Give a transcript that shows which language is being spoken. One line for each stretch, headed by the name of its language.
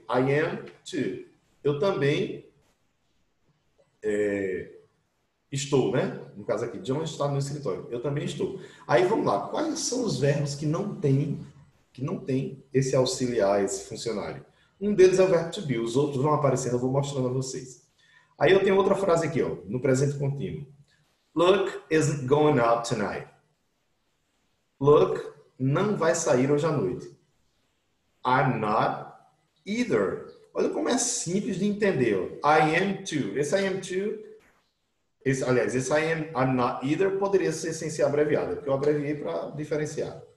English: I am too.
Portuguese: Eu também estou, né? No caso aqui, John está no escritório. Eu também estou. Aí vamos lá. Quais são os verbos que não tem esse auxiliar, esse funcionário? Um deles é o verbo to be. Os outros vão aparecendo, eu vou mostrando a vocês. Aí eu tenho outra frase aqui, ó, no presente contínuo.
English: Look isn't going out tonight.
Portuguese: Look não vai sair hoje à noite.
English: I'm not either.
Portuguese: Olha como é simples de entender. Ó.
English: I am too.
Portuguese: Esse
English: I am too,
Portuguese: aliás, esse
English: I'm not either
Portuguese: poderia ser sem ser abreviado, porque eu abreviei para diferenciar.